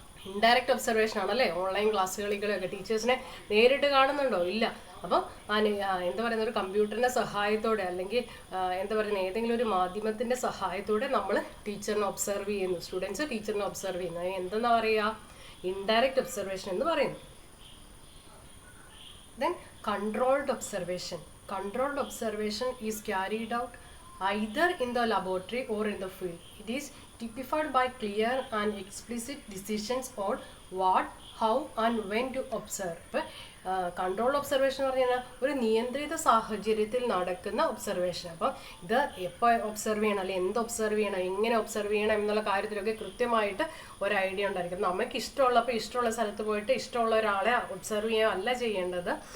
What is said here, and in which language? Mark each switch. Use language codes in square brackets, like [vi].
[ml] Indirect observation ആണല്ലേ. Online ക്ലാസ്സുകളിലൊക്കെ ടീച്ചേഴ്സിനെ നേരിട്ട് കാണുന്നുണ്ടോ? ഇല്ല. അപ്പം എന്താ പറയുന്ന ഒരു കമ്പ്യൂട്ടറിൻ്റെ സഹായത്തോടെ അല്ലെങ്കിൽ എന്താ പറയുന്നത് ഏതെങ്കിലും ഒരു മാധ്യമത്തിൻ്റെ സഹായത്തോടെ നമ്മൾ ടീച്ചറിനെ ഒബ്സർവ് ചെയ്യുന്നു, സ്റ്റുഡൻസ് ടീച്ചറിനെ ഒബ്സർവ് ചെയ്യുന്നു. എന്തെന്നാ പറയുക? ഇൻഡയറക്റ്റ് ഒബ്സർവേഷൻ എന്ന് പറയുന്നു. [en] Then controlled observation. Controlled observation is carried out either in the laboratory or in the field. It is typified by clear and explicit decisions on what, how and when to observe. [ml] Controlled observation എന്ന് പറഞ്ഞാൽ ഒരു നിയന്ത്രിത സാഹചര്യത്തിൽ നടക്കുന്ന observation. അപ്പം ഇത് എപ്പോൾ observe ചെയ്യണം അല്ലെങ്കിൽ എന്ത് ഒബ്സർവ് ചെയ്യണം, എങ്ങനെ ഒബ്സർവ് ചെയ്യണം എന്നുള്ള കാര്യത്തിലൊക്കെ കൃത്യമായിട്ട് ഒരു ഐഡിയ ഉണ്ടായിരിക്കും. നമുക്ക് ഇഷ്ടമുള്ളപ്പോൾ ഇഷ്ടമുള്ള സ്ഥലത്ത് പോയിട്ട് ഇഷ്ടമുള്ള ഒരാളെ ഒബ്സർവ് ചെയ്യുക അല്ല ചെയ്യേണ്ടത്.